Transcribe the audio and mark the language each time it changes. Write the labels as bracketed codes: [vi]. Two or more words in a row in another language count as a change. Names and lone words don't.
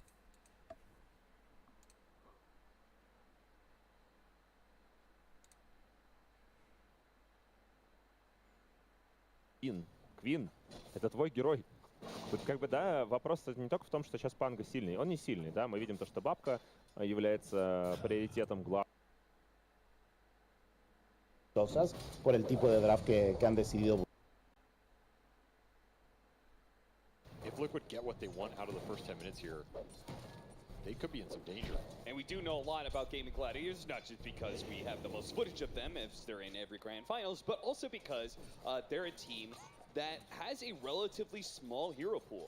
[ru] Квин, это твой герой. Тут как бы, да, вопрос не только в том, что сейчас Панго сильный. Он не сильный, да, мы видим то, что бабка является приоритетом главным. [es] Cosas por el tipo de draft que han decidido. [en] If Liquid get what they want out of the first 10 minutes here, they could be in some danger. And we do know a lot about Gaming Gladiators, not just because we have the most footage of them as they're in every grand finals, but also because they're a team that has a relatively small hero pool.